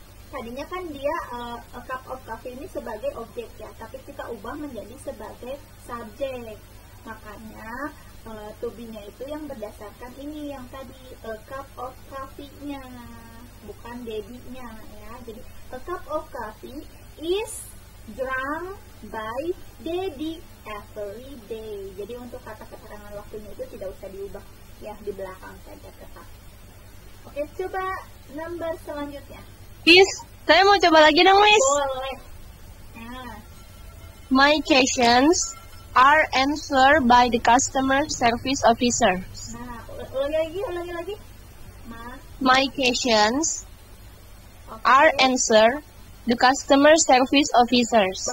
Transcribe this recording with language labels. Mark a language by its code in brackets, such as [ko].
[id] Tadinya kan dia [en] a cup of coffee [id] ini sebagai objek ya, tapi kita ubah menjadi sebagai subjek. Makanya to be-nya itu yang berdasarkan ini yang tadi [en] a cup of coffee- [id] nya, bukan daddy-nya ya. [en] Jadi a cup of coffee is drunk by daddy every day. [id] Jadi untuk kata keterangan waktunya itu tidak usah diubah ya, di belakang saja tetap. Oke, coba nomor selanjutnya. Saya mau coba lagi dong, Miss. Boleh. Nah, [en] My questions are answered by the customer service officer. [id] nah, ulangi lagi. [en] My questions [id] Oke. [en] are answered the customer service officers.